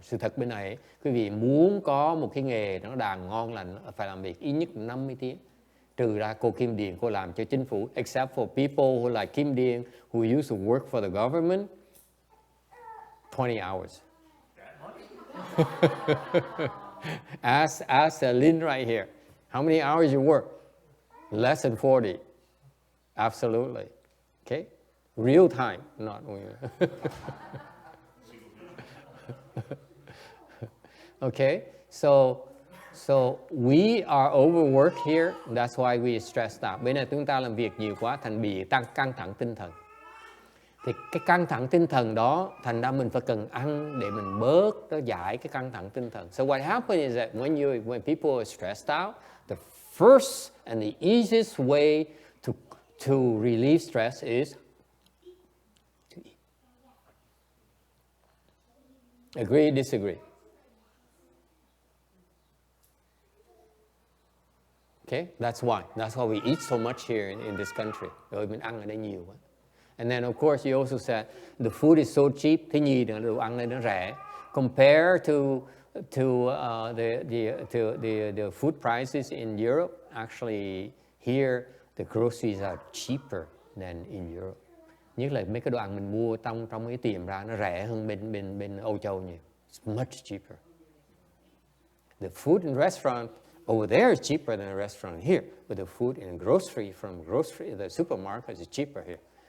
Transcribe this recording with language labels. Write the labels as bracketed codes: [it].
[vi] Sự thật bên này, quý vị muốn có một cái nghề nó đàng ngon lành, phải làm việc ít nhất 50 tiếng. Trừ ra cô Kim Điền, cô làm cho chính phủ. [en] Except for people who like Kim Điền, who used to work for the government, 20 hours. Ask Lynn right here. How many hours you work? Less than 40. Absolutely. Okay? Real time, not okay, so we are overworked here. That's why we stressed out. [vi] Bên này chúng ta làm việc nhiều quá thành bị căng thẳng tinh thần. Thì cái căng thẳng tinh thần đó thành ra mình phải cần ăn để mình bớt nó giải cái căng thẳng tinh thần. [en] So what happens is that when people are stressed out, the first and the easiest way to relieve stress is to eat. Agree, disagree? Okay, that's why we eat so much here in this country. [vi] Rồi mình ăn ở đây nhiều quá. [en] And then of course you also said the food is so cheap. [vi] Thứ nhì là đồ ăn này nó rẻ. [en] Compare to the food prices in Europe. Actually, here the groceries are cheaper than in Europe. [vi] Nhất là mấy cái đồ ăn mình mua trong cái tiệm ra nó rẻ hơn bên Âu Châu nhiều. [en] It's much cheaper. The food in restaurant over there is cheaper than a restaurant here, but the food in the supermarket is cheaper here.